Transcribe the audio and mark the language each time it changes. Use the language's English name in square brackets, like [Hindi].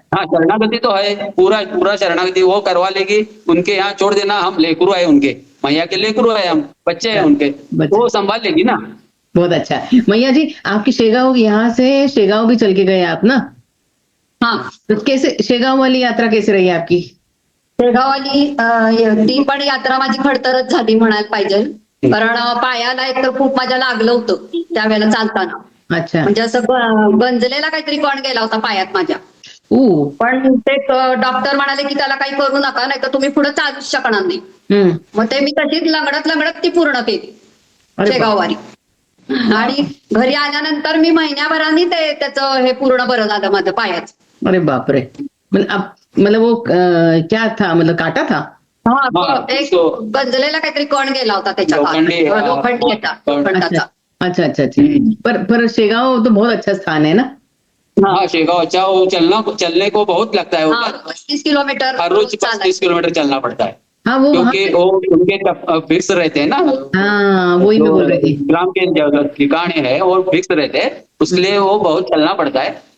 [Hindi] हाँ, शरणागति तो है, पूरा पूरा शरणागति वो करवा लेगी. उनके यहाँ छोड़ देना, हम लेकरू है उनके, मैया के लेकरू है, हम बच्चे हैं उनके, वो संभाल लेगी ना. बहुत अच्छा. मैया जी, आपकी शेगांव, यहाँ से शेगांव भी चल के गए आप ना? हाँ, तो कैसे शेगांव वाली यात्रा कैसी रही आपकी? [Marathi] शेगाववाली ती पण यात्रा माझी खडतरच झाली म्हणायला पाहिजे, कारण पायाला एक तर खूप माझ्या लागलं होतं त्यावेळेला चालताना. [Hindi] अच्छा. [Marathi] म्हणजे असं गंजलेला काहीतरी कण गेला होता पायात माझ्या. पण ते डॉक्टर म्हणाले की त्याला काही करू नका, नाही तर तुम्ही पुढे चालूच शकणार नाही. मग ते मी तशीच लंगडत ती पूर्ण केली शेगाववारी. आणि घरी आल्यानंतर मी महिन्याभराने त्याचं हे पूर्ण बरं झालं माझं पायाच. अरे बापरे. [Hindi] मतलब वो क्या था, मतलब काटा था? [Marathi] हा, एक गंजलेला काहीतरी कण गेला होता त्याच्या लोखंडाचा. [Hindi] अच्छा अच्छा अच्छा. पर शेगांव तो बहुत अच्छा स्थान है ना. हाँ, शेगांव अच्छा, वो चलने को बहुत लगता है. 35 किलोमीटर हर रोज 35 किलोमीटर चलना पड़ता है. हाँ, वो क्योंकि वो उनके फिक्स रहते हैं ना. हाँ, वही मैं बोल रही थी. ग्राम के ठिकाने है वो फिक्स रहते हैं, उसके लिए वो बहुत चलना पड़ता है.